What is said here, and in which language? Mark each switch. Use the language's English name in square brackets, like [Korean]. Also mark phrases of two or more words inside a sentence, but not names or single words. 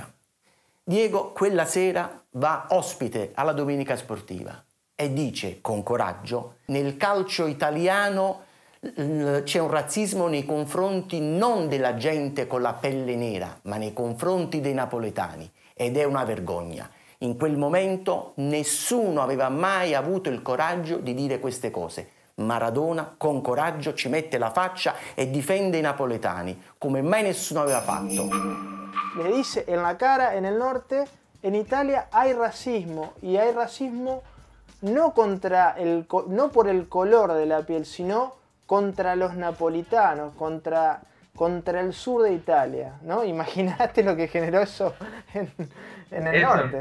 [Italian] Diego quella sera va ospite alla Domenica Sportiva e dice con coraggio: nel calcio italiano c'è un razzismo nei confronti non della gente con la pelle nera, ma nei confronti dei napoletani, ed è una vergogna. In quel momento nessuno aveva mai avuto il coraggio di dire queste cose. Maradona con coraggio ci mette la faccia e difende i napoletani, come mai nessuno aveva fatto. [Spanish] Le dice en la cara, en el norte, en Italia hay racismo, y hay racismo no por el color de la piel, sino contra los napolitanos, contra el sur de Italia, ¿no? Imagínate lo que generó eso en el norte.